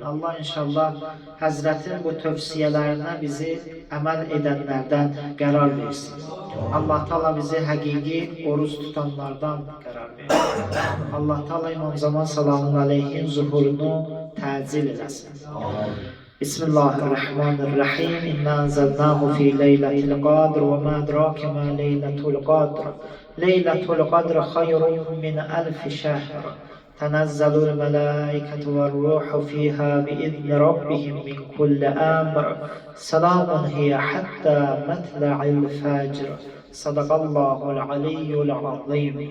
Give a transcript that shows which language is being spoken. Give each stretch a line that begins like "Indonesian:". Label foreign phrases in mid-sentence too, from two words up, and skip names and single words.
Azerbaijani: Allah inşallah Həzrətin bu tövsiyələrinə bizi əməl edənlərdən qərar versin. Allah Teala bizi həqiqi oruç tutanlardan qərar versin. Allah Teala İmam Zaman
Arabic: سلام عليه
Azerbaijani: zuhurunu təcil eləsin.
Arabic: Bismillahirrahmanirrahim. إنا أنزلناه في ليلة القدر وما أدراك ما ليلة القدر. ليلة القدر خير من ألف شهر. تنزل الملائكة والروح فيها بإذن ربهم من كل أمر سلام هي حتى مطلع الفجر صدق الله العلي العظيم.